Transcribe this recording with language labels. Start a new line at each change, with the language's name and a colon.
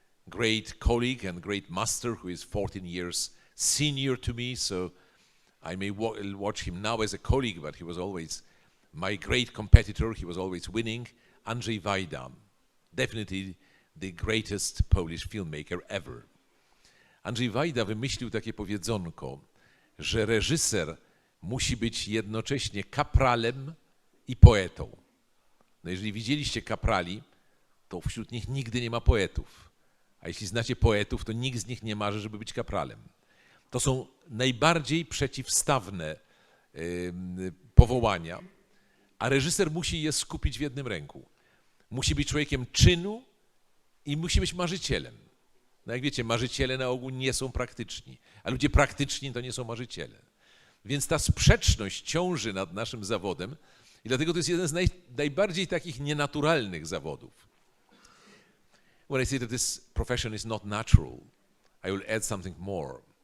English: great colleague and great master who is 14 years senior to me, so I may watch him now as a colleague, but he was always my great competitor. He was always winning. Andrzej Wajda, definitely the greatest Polish filmmaker ever.
Polish: Andrzej Wajda wymyślił takie powiedzonko, że reżyser musi być jednocześnie kapralem i poetą. No jeżeli widzieliście kaprali, to wśród nich nigdy nie ma poetów. A jeśli znacie poetów, to nikt z nich nie marzy, żeby być kapralem. To są najbardziej przeciwstawne powołania, a reżyser musi je skupić w jednym ręku. Musi być człowiekiem czynu i musi być marzycielem. No jak wiecie, marzyciele na ogół nie są praktyczni, a ludzie praktyczni to nie są marzyciele. Więc ta sprzeczność ciąży nad naszym zawodem i dlatego to jest jeden z najbardziej takich nienaturalnych zawodów.
English: When I say that this profession is not natural, I will add something more.